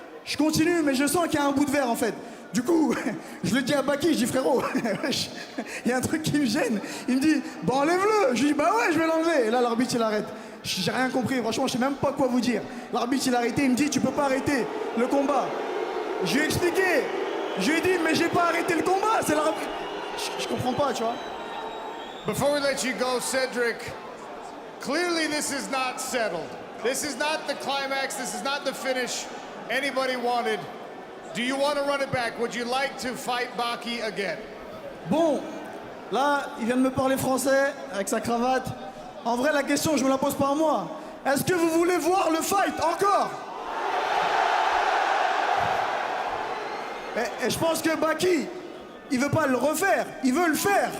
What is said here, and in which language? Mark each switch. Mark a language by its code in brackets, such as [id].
[fr] Je continue, mais je sens qu'il y a un bout de verre en fait. Du coup, je le dis à Baki, je dis frérot, il y a un truc qui me gêne. Il me dit, bon enlève-le. Je dis, bah ouais, je vais l'enlever. Et là, l'arbitre, il arrête. J'ai rien compris, franchement, je sais même pas quoi vous dire. L'arbitre, il a arrêté, il me dit, tu peux pas arrêter le combat. Je lui ai expliqué. Je lui ai dit, mais j'ai pas arrêté le combat, c'est l'arbitre. Je comprends pas, tu vois. [en] Before we let you go, Cedric, clearly this is not settled. This is not the climax, this is not the finish anybody wanted. Do you want to run it back? Would you like to fight Baki again? [fr] Bon, là, il vient de me parler français avec sa cravate. En vrai, la question, je me la pose pas à moi. Est-ce que vous voulez voir le fight encore? Et je pense que Baki, il veut pas le refaire, il veut le faire.